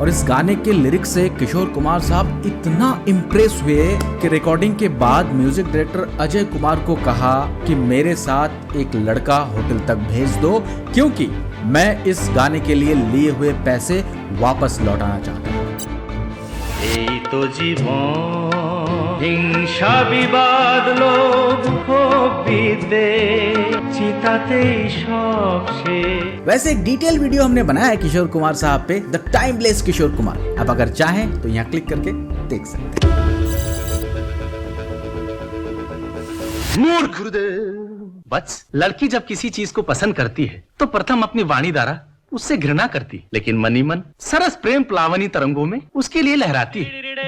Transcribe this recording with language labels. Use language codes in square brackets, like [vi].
[hi] और इस गाने के लिरिक्स से किशोर कुमार साहब इतना इम्प्रेस हुए कि रिकॉर्डिंग के बाद म्यूजिक डायरेक्टर अजय कुमार को कहा कि मेरे साथ एक लड़का होटल तक भेज दो, क्योंकि मैं इस गाने के लिए लिए हुए पैसे वापस लौटाना चाहता हूँ। [bn] এই তো জীবন হিংসা বিবাদ লোভ ক্ষোভ বিদ্বেষ চিতাতেই সব শেষ। [hi] वैसे एक डिटेल वीडियो हमने बनाया है किशोर कुमार साहब पे, द टाइमलेस किशोर कुमार। आप अगर चाहें तो यहाँ क्लिक करके देख सकते हैं। मूर्ख गुरुदेव। बस लड़की जब किसी चीज को पसंद करती है तो प्रथम अपनी वाणी द्वारा उससे घृणा करती, लेकिन मनी मन सरस प्रेम प्लावनी तरंगों में उसके लिए लहराती है।